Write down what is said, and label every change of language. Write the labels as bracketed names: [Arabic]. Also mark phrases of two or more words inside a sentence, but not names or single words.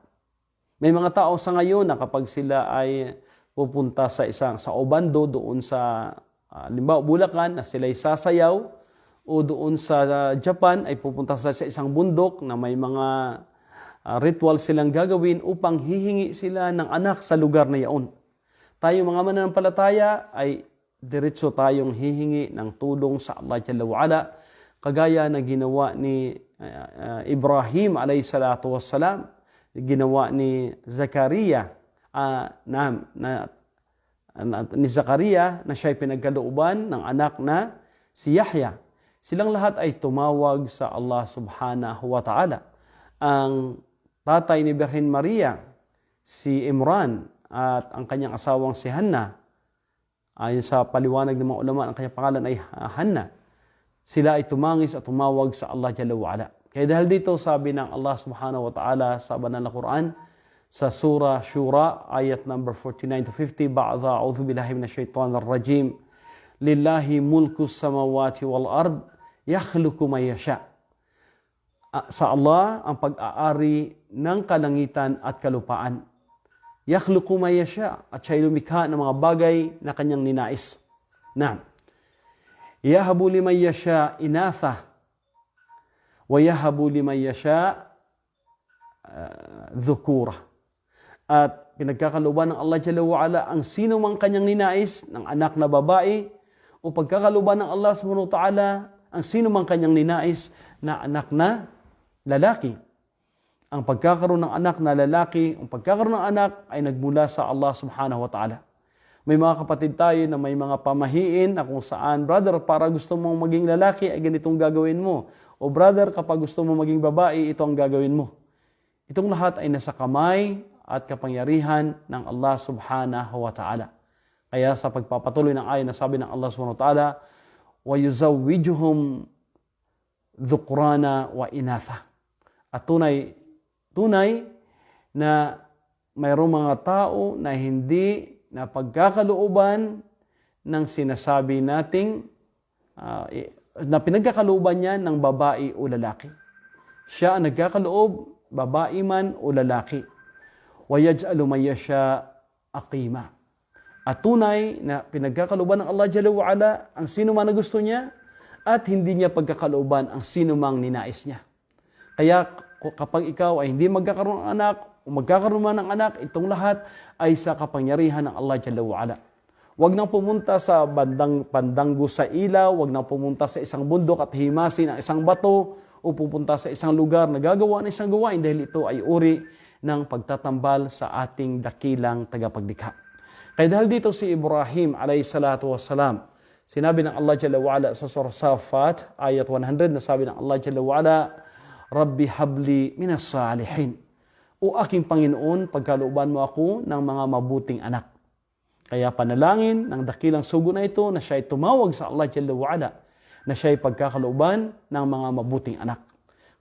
[Filipino] May mga tao sa ngayon na kapag sila ay pupunta sa Obando doon sa limbawa Bulacan na sila'y sasayaw, o doon sa Japan ay pupunta sa isang bundok na may mga ritual silang gagawin upang hihingi sila ng anak sa lugar na yaon. Tayo mga mananampalataya ay diretso tayong hihingi ng tulong sa Allah [Arabic] جل وعلا, [Filipino] kagaya na ginawa ni Ibrahim [Arabic] عليه الصلاة والسلام, [Filipino] ginawa ni Zakaria ni Zakaria na siya'y pinagkalooban ng anak na si Yahya. Silang lahat ay tumawag sa Allah [Arabic] سبحانه وتعالى. [Filipino] Ang tatay ni Birhen Maria, si Imran, at ang kanyang asawang si Hannah, ayon sa paliwanag ng mga ulama, ang kanyang pangalan ay Hannah. Sila ay tumangis at tumawag sa Allah [Arabic] جل وعلا. [Filipino] Kaya dahil dito, sabi ng Allah [Arabic] سبحانه وتعالى [Filipino] sa banal na Quran, sa surah Shura, ayat number 49 to 50, [Arabic] بعد أعوذ بالله من الشيطان الرجيم، لله ملك السماوات والأرض، يخلق ما يشاء. [Filipino] Sa Allah ang pag-aari ng kalangitan at kalupaan. [Arabic] يخلق ما يشاء, [Filipino] at siya'y lumikha ng mga bagay na kanyang ninais. Na, [Arabic] يهب لمن يشاء إناثا ويهب لمن يشاء الذكور. [Filipino] At pinagkakalooban ng Allah [Arabic] جل وعلا [Filipino] ang sino mang kanyang ninais ng anak na babae, o pagkakalooban ng Allah [Arabic] سبحانه وتعالى [Filipino] ang sino mang kanyang ninais na anak na lalaki. Ang pagkakaroon ng anak na lalaki, ang pagkakaroon ng anak ay nagmula sa Allah [Arabic] سبحانه وتعالى. [Filipino] May mga kapatid tayo na may mga pamahiin na kung saan, brother, para gusto mong maging lalaki ay ganitong gagawin mo. O brother, kapag gusto mong maging babae, ito ang gagawin mo. Itong lahat ay nasa kamay at kapangyarihan ng Allah [Arabic] سبحانه وتعالى. [Filipino] Kaya sa pagpapatuloy ng ayon na sabi ng Allah [Arabic] سبحانه وتعالى, وَيُزَوِّجُهُمْ ذُقْرَانَ وَإِنَاثًا. [Filipino] At tunay na mayroong mga tao na hindi na pagkakalooban ng sinasabi nating na pinagkakalooban niya ng babae o lalaki. Siya ang nagkakaloob, babae man o lalaki. [Arabic] وَيَجْعَلُ مَنْ يَشَاءُ أَقِيمًا. [Filipino] At tunay na pinagkakalooban ng Allah [Arabic] جل وعلا [Filipino] ang sino man na gusto niya, at hindi niya pagkakalooban ang sino mang ninais niya. Kaya kapag ikaw ay hindi magkakaroon ng anak o magkakaroon man ng anak, itong lahat ay sa kapangyarihan ng Allah [Arabic] جل وعلا. [Filipino] Huwag nang pumunta sa pandanggo sa ilaw, huwag nang pumunta sa isang bundok at himasin ang isang bato, o pupunta sa isang lugar na gagawa ng isang gawain dahil ito ay uri ng pagtatambal sa ating dakilang tagapaglikha. Kaya dahil dito si Ibrahim [Arabic] عليه الصلاة والسلام, [Filipino] sinabi ng Allah [Arabic] جل وعلا [Filipino] sa surah Safat, ayat 100, na sabi ng Allah [Arabic] جل وعلا, رب هب لي من الصالحين. [Filipino] O aking Panginoon, pagkalooban mo ako ng mga mabuting anak. Kaya panalangin ng dakilang sugo na ito na siya ay tumawag sa Allah [Arabic] جل وعلا, [Filipino] na siya ay pagkakalooban ng mga mabuting anak.